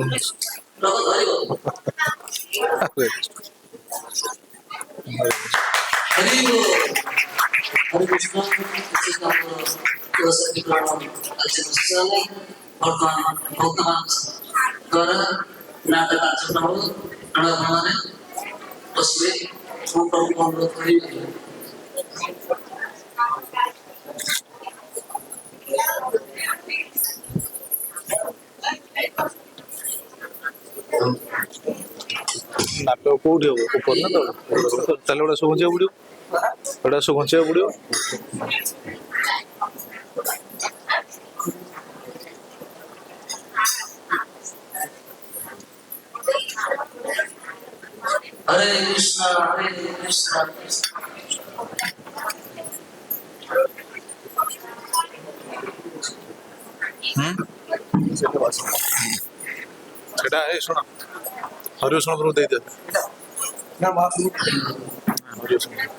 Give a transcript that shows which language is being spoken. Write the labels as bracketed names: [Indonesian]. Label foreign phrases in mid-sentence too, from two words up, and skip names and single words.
[Hindi] हरे कृष्ण। वर्तमान भक्तमान द्वारा नाटक कार्यक्रम हो हमारे उसमें हम प्रभु को अनुरोध करेंगे। [Odia] ନାଟକ କୋଉଠି ହବ ଉପର ନା ତଳ ତାହେଲେ ଗୋଟେ ସବୁ ଘୁଞ୍ଚିବାକୁ ପଡିବ ଗୋଟେ ସବୁ ଘୁଞ୍ଚିବାକୁ ପଡିବ। हरे कृष्ण हरे कृष्ण। ସେଟା ଏ ଶୁଣ ହରିବ ଶୁଣ ପ୍ରଭୁ ଦେଇଦେ ହରିବ ଶୁଣ